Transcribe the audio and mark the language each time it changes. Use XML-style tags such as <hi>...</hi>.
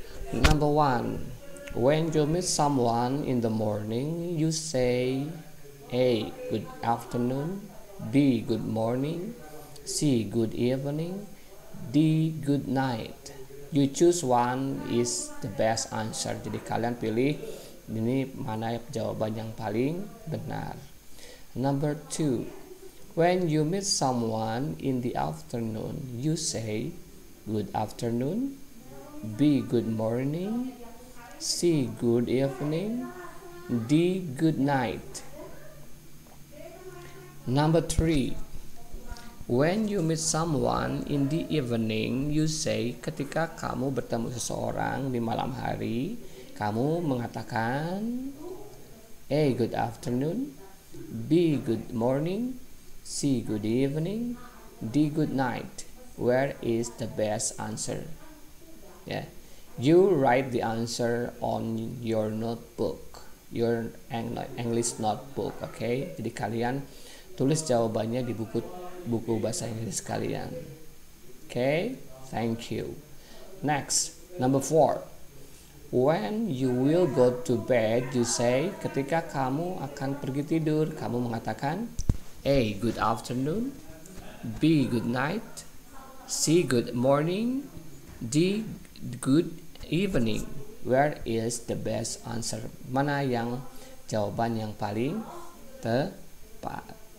<en>Number 1, when you meet someone in the morning, you say A, good afternoon, B, good morning, C, good evening, D, good night. You choose one is the best answer.</en> <id>Jadi kalian pilih ini mana jawaban yang paling benar.</id> <en>Number 2, When you meet someone in the afternoon, you say good afternoon, B good morning, C good evening, D good night. Number 3. When you meet someone in the evening, you say,</en> <id>ketika kamu bertemu seseorang di malam hari, kamu mengatakan</id> <en>A good afternoon, B good morning, C good evening, D good night. Where is the best answer? Yeah. You write the answer on your notebook, your English notebook, okay?</en> <id>Jadi kalian tulis jawabannya di buku bahasa Inggris kalian.</id> <en>Okay? Thank you. Next, number 4. When you will go to bed, you say,</en> <id>ketika kamu akan pergi tidur, kamu mengatakan</id> <en>A good afternoon, B good night, C good morning, D good evening. Where is the best answer?</en> <id>Mana yang jawaban yang paling tepat?</id>